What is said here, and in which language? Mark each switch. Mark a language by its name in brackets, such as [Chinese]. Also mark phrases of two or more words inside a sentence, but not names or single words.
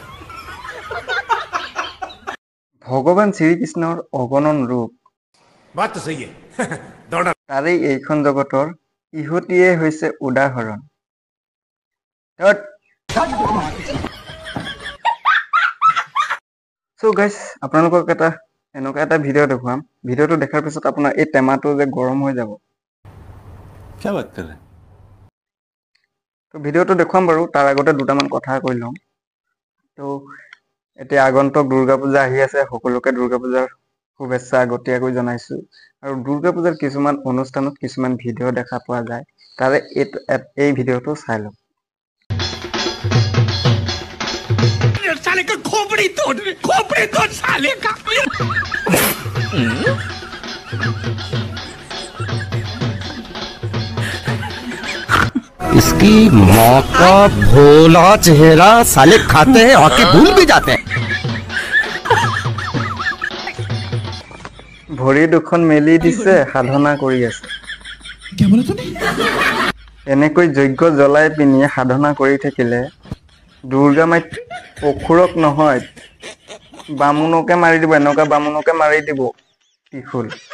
[Assamese] ভগৱান শ্ৰীকৃষ্ণৰ অগণন ৰূপ তাৰে এইখন জগতৰ ইহতিয়ে হৈছে উদাহৰণ [English] so guys [Assamese] আপোনালোকক এনেকুৱা এটা ভিডিঅ' দেখুৱাম ভিডিঅ'টো দেখাৰ পিছত আপোনাৰ এই টেমাটো যে গৰম হৈ যাব [Hindi] क्या बात कर रहे हैं [Assamese] তো ভিডিঅ'টো দেখুৱাম বাৰু তাৰ আগতে দুটামান কথা কৈ লওঁ তো এতিয়া আগন্তুক দুৰ্গা পূজা আহি আছে সকলোকে দুৰ্গা পূজাৰ শুভেচ্ছা আগতীয়াকৈ জনাইছো আৰু দুৰ্গা পূজাৰ কিছুমান অনুষ্ঠানত কিছুমান ভিডিঅ' দেখা পোৱা যায় তাৰে এই ভিডিঅ'টো চাই লওক [Hindi] साले का खोपड़ी तोड़ साले का इसकी माँ का भोला चेहरा साले खाते हैं और के भूल भी जाते हैं [Assamese] ভৰি দুখন মেলি দিছে সাধনা কৰি আছে এনেকৈ যজ্ঞ জ্বলাই পিনি সাধনা কৰি থাকিলে দুৰ্গা মাই অসুৰক নহয় বামুণকে মাৰি দিব এনেকুৱা বামুণকে মাৰি দিব ত্ৰিশূল